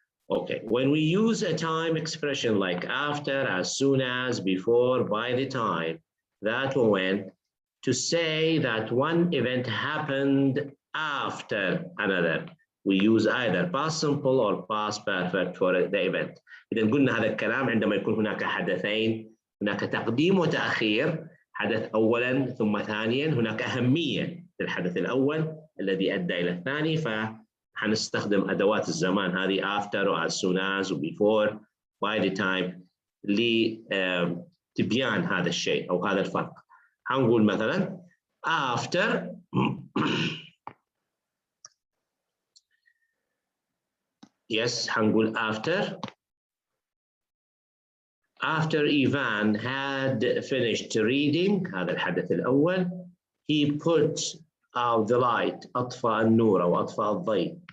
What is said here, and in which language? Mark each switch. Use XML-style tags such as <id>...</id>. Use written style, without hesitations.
<en>Okay, when we use a time expression like after, as soon as, before, by the time, that or when, to say that one event happened after another, we use either past simple or past perfect for the event.</en> <ar>إذا قلنا هذا الكلام عندما يكون هناك حدثين، هناك تقديم وتأخير، حدث أولاً ثم ثانياً، هناك أهمية للحدث الأول الذي أدى إلى الثاني، فحنستخدم أدوات الزمان هذه after و as soon as و before by the time لتبيان هذا الشيء أو هذا الفرق. حنقول مثلاً</ar> <en>after yes</en> <ar>حنقول</ar> <en>after Ivan had finished reading</en> <ar>هذا الحدث الأول</ar> <en>he put out the light</en> <ar>أطفأ النور أو أطفأ الضوء.</ar>